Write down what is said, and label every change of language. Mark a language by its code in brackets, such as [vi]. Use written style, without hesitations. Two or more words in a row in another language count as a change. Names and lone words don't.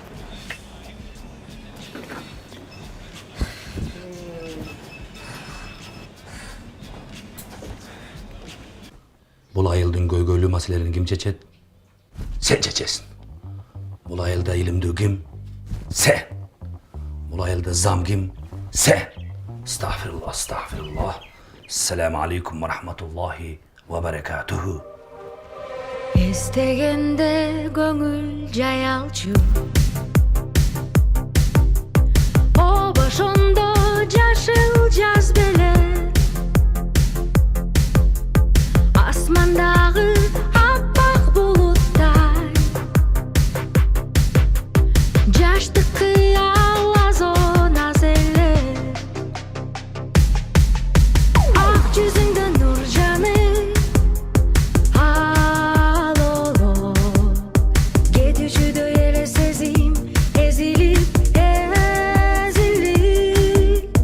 [ky] Бул айылдын көйгөйлүү маселелерин ким чечет? Сен чечесиң. Бул айылда илимдүү ким? Сен. Бул айылда зам ким? Сен. [ar] أستغفر الله، أستغفر الله. السلام عليكم ورحمة الله وبركاته. [ky] Эстегенде көңүл жаялчу, о башымда жашыл жаз беле, асмандагы аппак булуттай, жаштык кыял азон аз эле, ак жүзүңдө нур жаны кетүүчүдөй эле сезим, эзилип